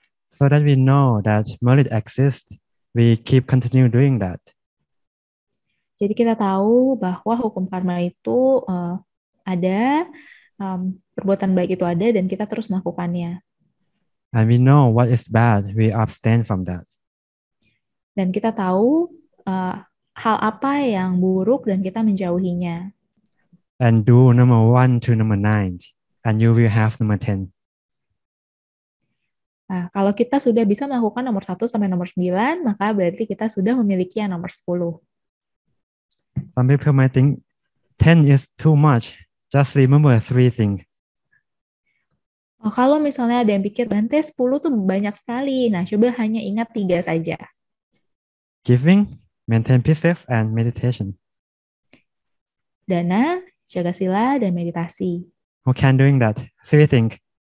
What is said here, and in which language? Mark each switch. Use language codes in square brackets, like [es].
[en] So that we know that merit exists, we keep continue doing that. [id] Jadi kita tahu bahwa hukum karma itu ada, perbuatan baik itu ada, dan kita terus melakukannya. [en] And we know what is bad, we abstain from that. [id] Dan kita tahu hal apa yang buruk dan kita menjauhinya. [en] And do number 1 to number 9, and you will have number 10. [id] Nah, kalau kita sudah bisa melakukan nomor 1 sampai nomor 9, maka berarti kita sudah memiliki yang nomor 10. [en] Some people might think 10 is too much. Just remember 3 things. [id] Oh, kalau misalnya ada yang pikir, Bante 10 tuh banyak sekali. Nah, coba hanya ingat 3 saja. [en] Giving, maintain precept, and meditation. [id] Dana, jaga sila, dan meditasi. [en] Who can doing that? 3 things.